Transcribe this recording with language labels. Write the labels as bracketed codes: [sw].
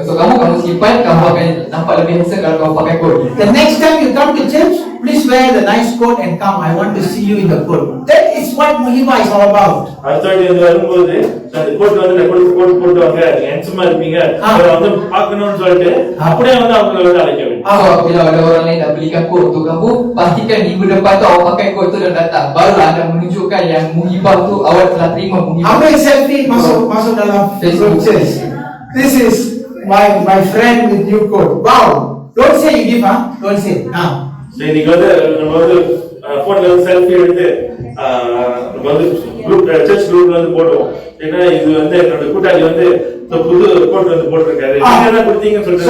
[ms] So kamu simpan, kamu akan nampak lebih handsome kalau kamu pakai kod ni. [en] The next time you come to church, please wear the nice coat and come. I want to see you in the coat. That is what muhibah is all about. [ta] அடுத்த இது வரும்போது அந்த code வந்து code போட்டுவாங்க, ஹேண்ட்ஸமா இருப்பீங்க, அதை வந்து பார்க்கணும்னு சொல்லிட்டு அப்படியே வந்து அவங்களை வந்து அழைக்க வேண்டும். [ms] Bila ada orang lain dah belikan kod untuk kamu, pastikan minggu depan tu awak pakai kod tu dan datang. Barulah anda menunjukkan yang muhibah tu awak telah terima muhibah. Ambil selfie, masuk dalam Facebook church. [en] This is my friend with new coat. Wow! Don't say you give, Don't say. [ta] இன்னைக்கு வந்து நம்ம வந்து போன்ல வந்து selfie எடுத்து நம்ம வந்து group search குரூப்ல வந்து போடுவோம். ஏன்னா இது வந்து என்னோட கூட்டாளி வந்து புது கோட் வந்து போட்டிருக்காரு, நீங்க என்ன கொடுத்தீங்கன்னு சொல்லிட்டு